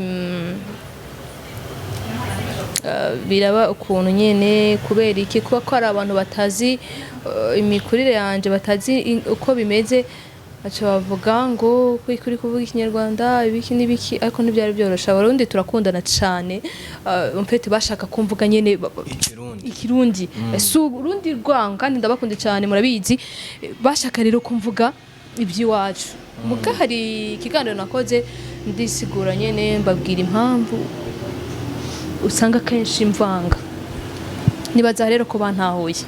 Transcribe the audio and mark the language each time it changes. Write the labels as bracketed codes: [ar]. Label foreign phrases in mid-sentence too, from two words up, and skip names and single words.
[rn] biraba ukuntu nyene kubera iki kuba ko ari abantu batazi imikurire yanje batazi uko bimeze acha bavuga ngo kuri kuvuga ikinyarwanda ibiki nibiki ariko ntibyari byorosha abarundi turakundana cyane mpete bashaka kumvuga nyene ikirundi su urundi rwanga kandi ndabakunde cyane murabizi bashaka rero kumvuga iby'iwacu muga hari ikiganiro nakoze ndisigura nyene mbabwira impamvu usanga kenshi imvanga nibaza rero ko bantahuye